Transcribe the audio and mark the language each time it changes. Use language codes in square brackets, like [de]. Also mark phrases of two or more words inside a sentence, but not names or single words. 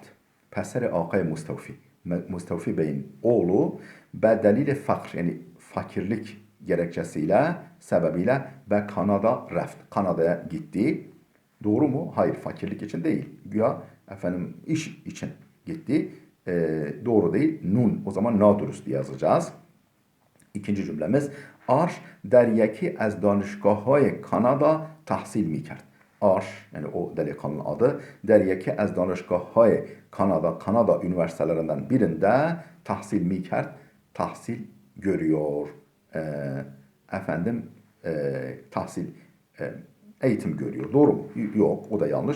[fa] پسر آقای [tr] Mustafi Bey'in oğlu [fa] به دلیل فقر [tr] yani fakirlik gerekçesiyle sebebiyle [fa] به کانادا رفت. [tr] Kanada'ya gitti. Doğru mu? Hayır, fakirlik için değil. Güya efendim iş için gitti. Doğru değil. Nun. O zaman nadurust diye yazacağız. İkinci cümlemiz [fa] Arş در یکی از دانشگاه‌های کانادا تحصیل می‌کرد. [tr] Arş yani o delikanlının adı [fa] در یکی از دانشگاه‌های کانادا [tr] üniversitelerinden birinde [fa] تحصیل می‌کرد [tr] tahsil görüyor. Eğitim görüyor. Doğru mu? Yok. O da yanlış.